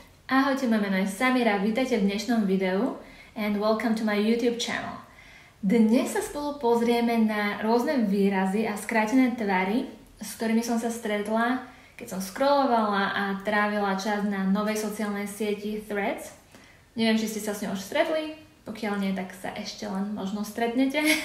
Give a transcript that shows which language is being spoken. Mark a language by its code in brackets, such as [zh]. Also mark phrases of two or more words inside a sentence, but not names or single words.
[sk] Ahojte, moje meno je Samira, vítajte v dnešnom videu [en] and welcome to my YouTube channel. [sk] Dnes sa spolu pozrieme na rôzne výrazy a skrátené tvary, s ktorými som sa stretla, keď som scrollovala a trávila čas na novej sociálnej sieti Threads. Neviem, či ste sa s ňou už stretli, pokiaľ nie, tak sa ešte len možno stretnete.